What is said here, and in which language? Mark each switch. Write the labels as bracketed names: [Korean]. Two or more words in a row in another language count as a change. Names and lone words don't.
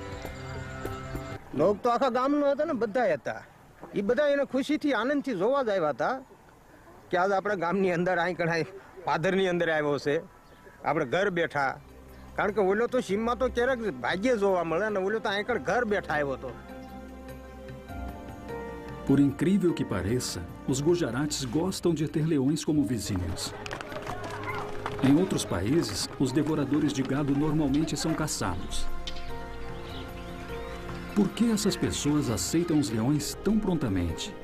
[Gujarati] લોગ તો આખા ગામ નો હતા ને બધા હતા એ બધા એને ખુશીથી આનંદથી જોવા જ આવ્યા હતા કે આજ આપણે ગામની અંદર અહીં કણાય પાદરની અંદર આવ્યો છે આપણે ઘર બેઠા કારણ કે ઓલો તો સીમમાં તો ક્યારેક ભાગ્ય જોવા મળે ને ઓલો તો અહીં કણ ઘર બેઠા આવ્યો હતો. [Portuguese] Por incrível que pareça, os Gujarates gostam de ter leões como vizinhos. Em outros países, os devoradores de gado normalmente são caçados. Por que essas pessoas aceitam os leões tão prontamente?